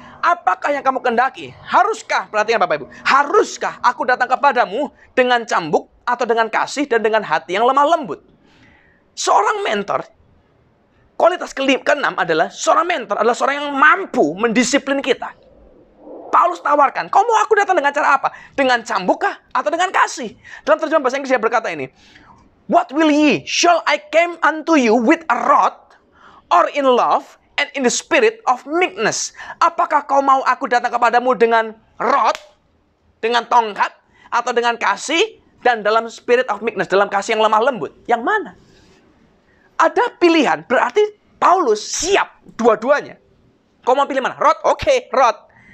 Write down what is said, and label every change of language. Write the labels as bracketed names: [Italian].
[Indonesian] Apakah yang kamu kehendaki? Haruskah, perhatikan Bapak Ibu, haruskah aku datang kepadamu dengan cambuk atau dengan kasih dan dengan hati yang lemah lembut? Seorang mentor, kualitas keenam adalah seorang mentor adalah seorang yang mampu mendisiplin kita. Paulus tawarkan, kau mau aku datang dengan cara apa? Dengan cambuk kah? Atau dengan kasih? Dalam terjemahan bahasa Inggris dia berkata ini, [English] what will ye? Shall I come unto you with a rod or in love and in the spirit of meekness? [Indonesian] Apakah kau mau aku datang kepadamu dengan rod, dengan tongkat, atau dengan kasih, dan dalam [English] spirit of meekness, [Indonesian] dalam kasih yang lemah lembut? Yang mana? Ada pilihan, berarti Paulus siap dua-duanya. Kau mau pilih mana? Rod? Oke, rod.